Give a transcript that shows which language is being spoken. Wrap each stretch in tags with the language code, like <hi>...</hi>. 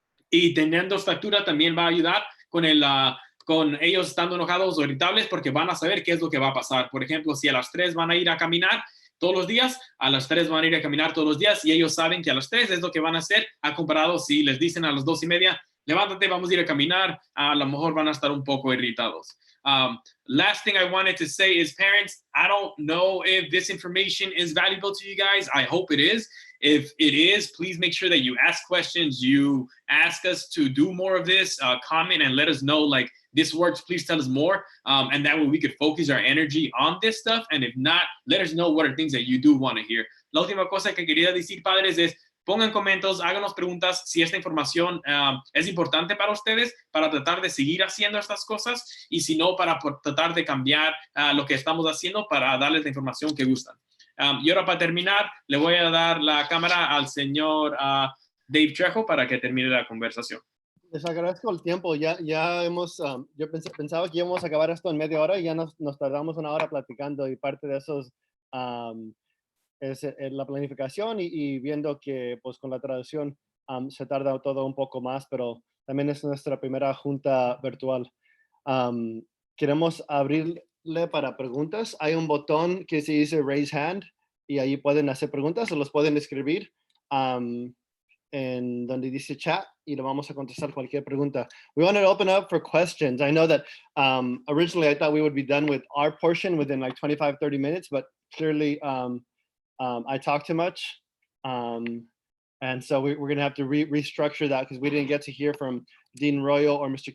<es>Y teniendo estructura también va a ayudar con ellos estando enojados o irritables, porque van a saber qué es lo que va a pasar. Por ejemplo, si a las 3 van a ir a caminar todos los días, a las 3 van a ir a caminar todos los días y ellos saben que a las 3 es lo que van a hacer, a comparado si les dicen a las 2:30, levántate, vamos a ir a caminar, a lo mejor van a estar un poco irritados.</es> <en>Last thing I wanted to say is, parents, I don't know if this information is valuable to you guys. I hope it is. If it is, please make sure that you ask questions. You ask us to do more of this, comment and let us know, like, this works, please tell us more. And that way we could focus our energy on this stuff. And if not, let us know what are things that you do want to hear.</en> <es>La última cosa que quería decir, padres, es pongan comentarios, háganos preguntas si esta información es importante para ustedes, para tratar de seguir haciendo estas cosas, y si no, para tratar de cambiar lo que estamos haciendo para darles la información que gustan. Y ahora, para terminar, le voy a dar la cámara al señor Dave Trejo para que termine la conversación. Les agradezco el tiempo. Ya hemos, yo pensaba que íbamos a acabar esto en media hora y ya nos tardamos una hora platicando, y parte de esos es la planificación y viendo que pues con la traducción se tarda todo un poco más, pero también es nuestra primera junta virtual. Queremos abrirle para preguntas. Hay un botón que se dice Raise Hand y ahí pueden hacer preguntas o los pueden escribir en donde dice chat y le vamos a contestar cualquier pregunta.</es> <en>We wanted to open up for questions. I know that originally I thought we would be done with our portion within like 25-30 minutes, but clearly I talk too much. And so we're going to have to restructure that because we didn't get to hear from Dean Royal or Mr.</en>